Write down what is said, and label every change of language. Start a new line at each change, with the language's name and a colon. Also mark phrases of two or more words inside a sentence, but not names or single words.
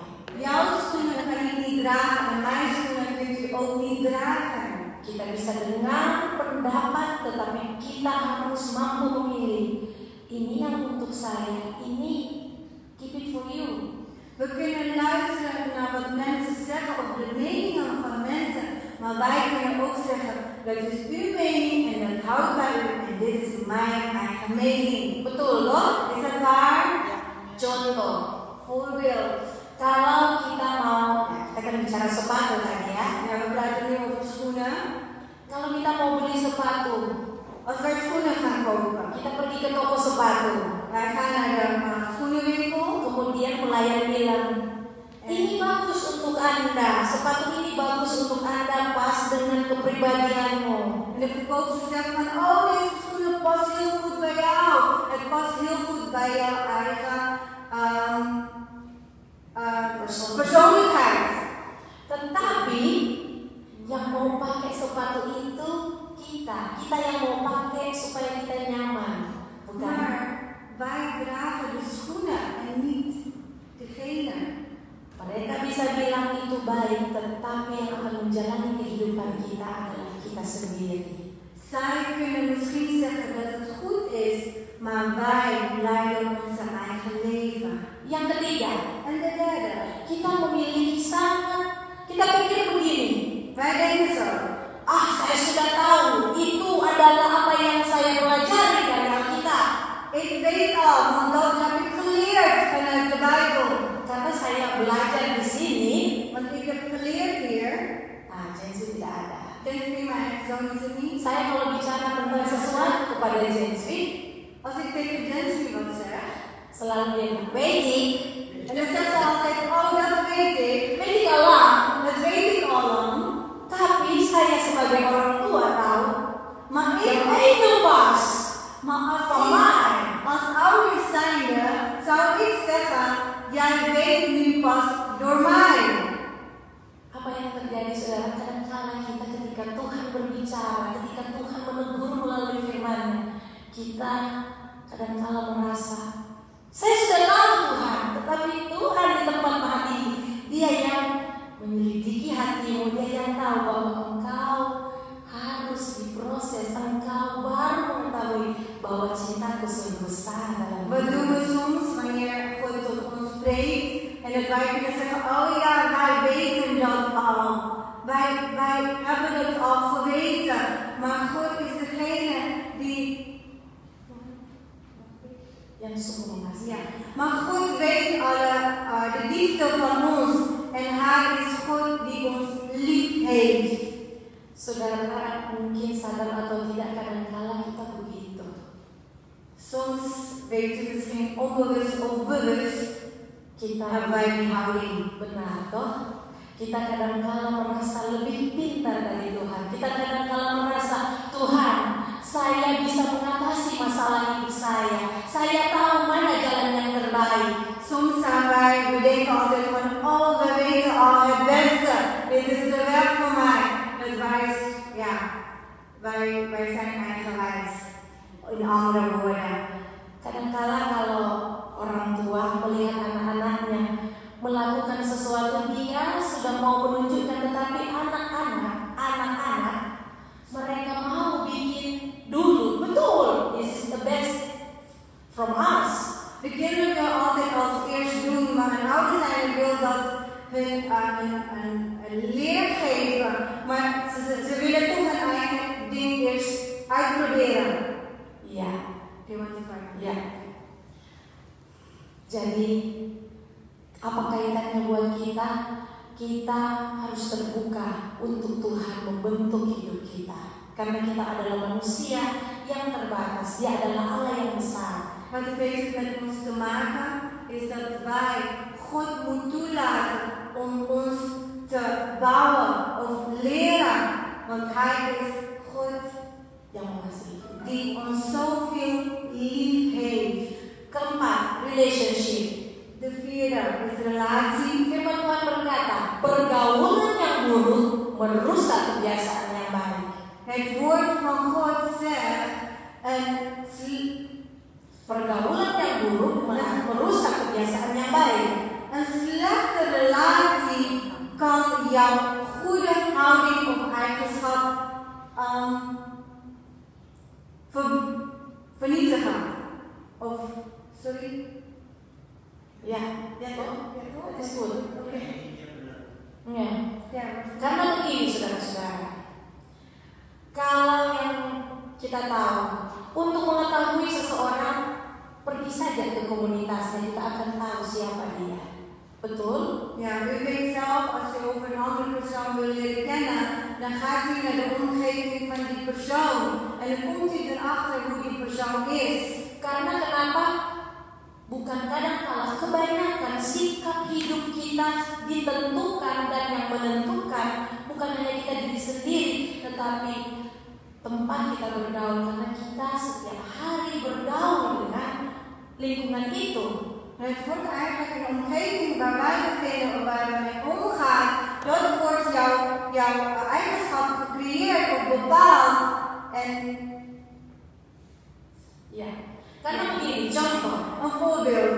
Dutch: Jouw schoenen kan ik niet dragen en mijn schoenen kunt u ook niet dragen.
Indonesian: Kita bisa dengar pendapat, tetapi kita harus mampu memilih. Ini yang untuk saya, ini
English: keep it for you.
Dutch: We kunnen luisteren naar wat mensen zeggen of de meningen van mensen, maar wij kunnen ook zeggen, dat is uw mening en dat houdt bij u en dit is mijn eigen mening.
Indonesian: Betul loh?
Dutch: Is dat waar?
Indonesian: Contoh,
Dutch: Voorbeeld.
Indonesian: kalau kita mau, kita kan bicara sepatu tadi ya.
Dutch: Ja, we praten nu over schoenen.
Indonesian: Kalau kita mau beli sepatu,
Dutch: Als wij schoenen gaan kopen,
Indonesian: kita pergi ke toko sepatu.
Dutch: wij gaan naar de schoenenwinkel.
Indonesian: Kemudian pelayan bilang, ini bagus untuk Anda, sepatu ini bagus untuk Anda, pas dengan kepribadianmu.
Dutch: En de verkoopster zegt van, oh deze schoenen past heel goed bij jou. Het past heel goed bij jouw eigen persoonlijkheid.
Indonesian: Tetapi yang mau pakai sepatu itu kita yang mau pakai supaya kita nyaman, bukan?
Dutch: Maar wij dragen de schoenen en niet degene.
Indonesian: Mereka bisa bilang itu baik, tetapi yang akan menjalani kehidupan kita adalah kita sendiri.
Dutch: Zij kunnen misschien zeggen dat het goed is, maar wij leiden onze eigen leven.
Indonesian: Yang ketiga,
Dutch: En de derde,
Indonesian: kita memiliki kita pikir begini,
Dutch: wij denken zo.
Indonesian: saya sudah tahu itu adalah apa yang saya pelajari dari Alkitab.
Dutch: Ik weet al, want dat heb ik geleerd vanuit de Bijbel.
Indonesian: Karena saya belajar di sini,
Dutch: Want ik heb geleerd hier,
Indonesian: Jensi tidak ada.
Dutch: denk ik mijn zoon is het niet.
Indonesian: Saya kalau bicara tentang sesuatu kepada Jensi,
Dutch: Als ik tegen Jensi wat zeg,
Indonesian: selalu dia bilang,
Dutch: weet ik, en dan zegt ze altijd, oh dat weet ik. weet ik Allah. Dat weet ik al lang.
Indonesian: Tapi saya sebagai orang tua tahu,
Dutch: Maar
Indonesian: yang
Dutch: ik
Indonesian: itu pas.
Dutch: Maar Van mij. als ouders zijnde zou ik zeggen, jij weet nu pas door mij.
Indonesian: Apa yang terjadi saudara? Kadang-kala kita ketika Tuhan berbicara, ketika Tuhan menegur melalui firman-Nya, kita kadang-kala merasa, saya sudah tahu Tuhan, tetapi Tuhan di tempat hati, Dia yang menyelidiki hatimu, Dia yang tahu bahwa engkau harus diproses, engkau baru mengetahui bahwa cintaku sungguh besar dalam
Dutch: We doen het soms wanneer God tot ons spreekt en dat wij kunnen zeggen, oh ja, wij weten dat al. Wij hebben het al geweten. maar God is degene die.
Indonesian: yang sungguh mengasihi.
Dutch: Ja, maar God weet de liefde van ons en Hij is God die ons lief heeft.
Indonesian: Saudara mungkin sadar atau tidak kadang-kala kita begitu.
Dutch: Soms weten we misschien onbewust of bewust
Indonesian: Kita
Dutch: hebben wij die houding.
Indonesian: benar toh? Kita kadang-kala merasa lebih pintar dari Tuhan. Kita kadang-kala merasa, Tuhan, saya bisa mengatasi masalah hidup saya. Saya tahu mana jalan yang terbaik.
Dutch: Soms zijn wij, we denken altijd van, oh, we weten al het beste. Dit is de weg voor mij. Dat wij zijn eigenwijs. In andere woorden.
Indonesian: Kadang-kala kalau orang tua melihat anak-anaknya melakukan sesuatu, dia sudah mau menunjukkan, tetapi anak-anak mereka mau bikin dulu. Betul,
English: this is the best from us.
Dutch: De kinderen willen altijd als eerst doen, maar een ouder zijn wil dat hun een leer geven, maar ze willen toch een eigen ding eerst uitproberen.
Indonesian: Iya,
Dutch: Ja.
Indonesian: ya. Jadi apa kaitannya buat kita? Kita harus terbuka untuk Tuhan membentuk hidup kita. Karena kita adalah manusia yang terbatas. Dia adalah Allah yang besar.
Dutch: Wat het heeft met ons te maken is dat wij God moeten toelaten om ons te bouwen of leren. Want Hij is God
Indonesian: Yang mengasihi kita.
Dutch: die ons zoveel lief heeft.
Indonesian: Keempat, relationship.
Dutch: De vierde is relatie.
Indonesian: Firman Tuhan berkata, pergaulan yang buruk merusak kebiasaan yang baik.
Dutch: Het woord van God zegt,
Indonesian: Pergaulan yang buruk merusak kebiasaan yang baik.
Dutch: een slechte relatie kan jouw goede houding of eigenschap vernietigen. Of, sorry?
Indonesian: Ya toh.
English: That is good.
Indonesian: Oke. Ya.
Dutch: Ja,
Indonesian: Karena begini saudara-saudara, kalau yang kita tahu, untuk mengetahui seseorang, pergi saja ke komunitasnya, kita akan tahu siapa dia. Betul?
Dutch: ja, u weet zelf, als u over een andere persoon wil leren kennen, dan gaat u naar de omgeving van die persoon. En dan komt u erachter hoe die persoon is.
Indonesian: Karena kenapa? Bukan kadang-kala kebanyakan sikap hidup kita ditentukan, dan yang menentukan bukan hanya kita diri sendiri, tetapi tempat kita bergaul, karena kita setiap hari bergaul dengan lingkungan itu.
Dutch: En het wordt eigenlijk een omgeving waar wij bevinden of waar we mee omgaan, dat wordt jouw eigenschap gecreëerd of bepaald. En
Indonesian: Ya, karena begini, contoh.
Dutch: een voorbeeld.